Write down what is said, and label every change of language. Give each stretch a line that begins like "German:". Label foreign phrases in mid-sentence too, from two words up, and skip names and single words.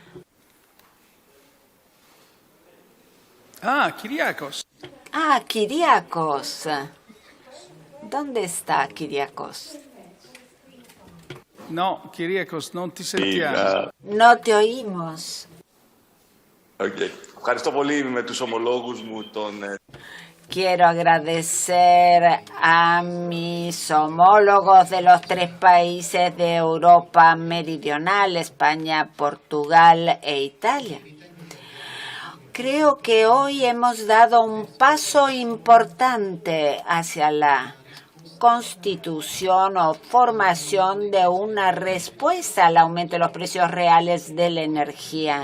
Spanish: Kyriakos. Kyriakos. ¿Dónde está Kyriakos?
Italian: No, Kyriakos, non ti sentiamo.
Spanish: No te oímos.
Greek: Ευχαριστώ πολύ με τους ομολόγους μου
Spanish: Quiero agradecer a mis homólogos de los 3 países de Europa meridional, España, Portugal e Italia. Creo que hoy hemos dado un paso importante hacia la constitución o formación de una respuesta al aumento de los precios reales de la energía.